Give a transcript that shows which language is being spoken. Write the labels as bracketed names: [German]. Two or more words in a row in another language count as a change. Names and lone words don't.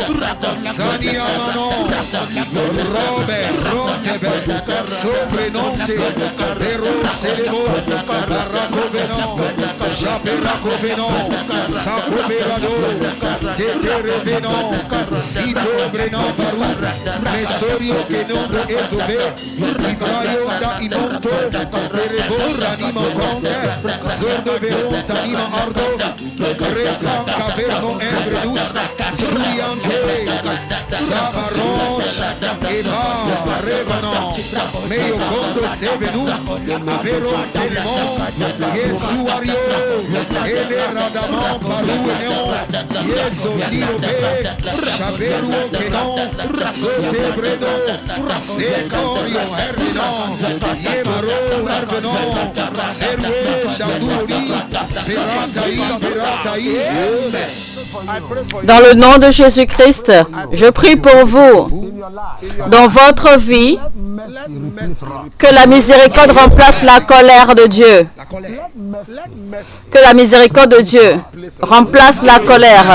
[French] Zania Manon, Robert, Rontebe, Soprenonte, Pero Celebo, Baracovenon, Chaperacovenon, Sacoberado, Teterevenon, Cito Brenon Barou, Mesorio que nombre Ezove, Ibrayo da Imonto, Perevo Ranima Conde, Zordo Veron Tanima Ardo, Retan Caverno Embrenus, Suriante, Savaroche, Eva, Revanon, Meio Condo Sevenu, Avero Tenemon, Yesuario, Ele Radamon, Paru Neon, Yeso Niobe, Chaveru Kenon, Sotebredo, Secorio Hervenon, Yemaro Hervenon, Serwe Chadouri, Perataï, Perataï, Dans le nom de Jésus-Christ, je prie pour vous, dans votre vie, que la miséricorde remplace la colère de Dieu. Que la miséricorde de Dieu remplace la colère.